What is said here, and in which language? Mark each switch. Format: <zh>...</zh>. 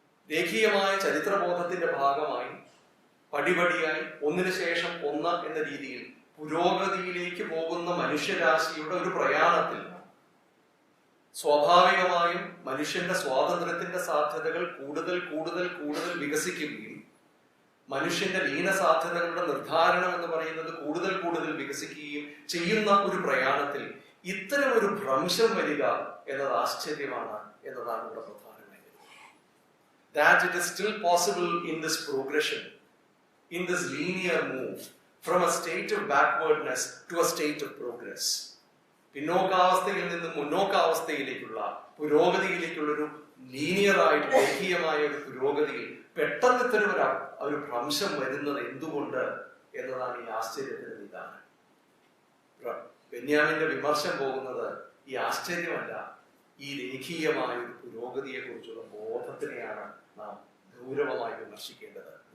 <ml>രേഖീയമായ ചരിത്രബോധത്തിന്റെ ഭാഗമായി പടിപടിയായി ഒന്നിനു ശേഷം ഒന്ന് എന്ന രീതിയിൽ പുരോഗതിയിലേക്ക് പോകുന്ന മനുഷ്യരാശിയുടെ ഒരു പ്രയാണത്തിൽ സ്വാഭാവികമായും മനുഷ്യന്റെ സ്വാതന്ത്ര്യത്തിന്റെ സാധ്യതകൾ കൂടുതൽ കൂടുതൽ കൂടുതൽ വികസിക്കുകയും മനുഷ്യന്റെ ലീന സാധ്യതകളുടെ നിർദ്ധാരണം എന്ന് പറയുന്നത് കൂടുതൽ കൂടുതൽ വികസിക്കുകയും ചെയ്യുന്ന ഒരു പ്രയാണത്തിൽ ഇത്തരം ഒരു ഭ്രംശം വരിക എന്നത് ആശ്ചര്യമാണ് എന്നതാണ് ഇവിടെ പ്രധാനമായി.</ml> <en>That it is still possible in this progression, in this linear move from a state of backwardness to a state of progress.</en> <ml>പിന്നോക്കാവസ്ഥയിൽ നിന്നും മുന്നോക്കാവസ്ഥയിലേക്കുള്ള പുരോഗതിയിലേക്കുള്ള ഒരു ലീനിയർ ആയിട്ട് രേഖീയമായ ഒരു പുരോഗതിയിൽ പെട്ടെന്ന് ഇത്തരം ഒരു ഭ്രംശം വരുന്നത് എന്തുകൊണ്ട് എന്നതാണ് ഈ ആശ്ചര്യത്തിന്റെ നിദാനം. ബെന്യാമിന്റെ വിമർശം പോകുന്നത് ഈ ആശ്ചര്യമല്ല, ഈ രേഖീയമായ ഒരു പുരോഗതിയെ കുറിച്ചുള്ള ബോധത്തിനെയാണ് നാം ഗൗരവമായി വിമർശിക്കേണ്ടത്.</ml>